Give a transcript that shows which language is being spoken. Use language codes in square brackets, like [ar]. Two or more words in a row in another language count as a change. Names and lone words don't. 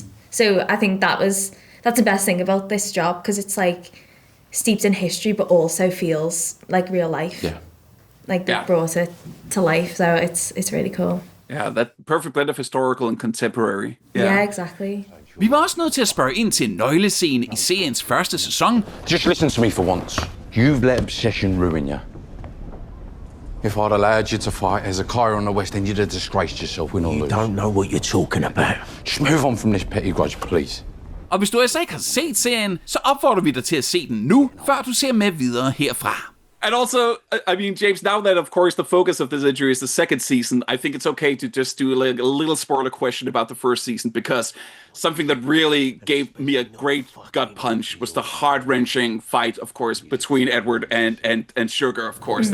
[en] So I think that's the best thing about this job, because it's like steeped in history but also feels like real life. Yeah. Like they brought it to life, so it's really cool. Yeah, that perfect blend of historical and contemporary. Yeah, exactly. [da] Vi var også nødt til at spørge ind til en nøglescene i seriens første sæson. [en] Just listen to me for once. You've let obsession ruin you. If I'd allowed you to fight Hezekiah on the West End, you'd have disgraced yourself, win or lose. You don't know what you're talking about. Just move on from this petty grudge, please. [da] Og hvis du altså ikke har set serien, så opfordrer vi dig til at se den nu, før du ser med videre herfra. [en] And also, I mean, James, now that, of course, the focus of this injury is the second season, I think it's okay to just do like a little spoiler question about the first season, because something that really gave me a great gut punch was the heart-wrenching fight, of course, between Edward and Sugar, of course.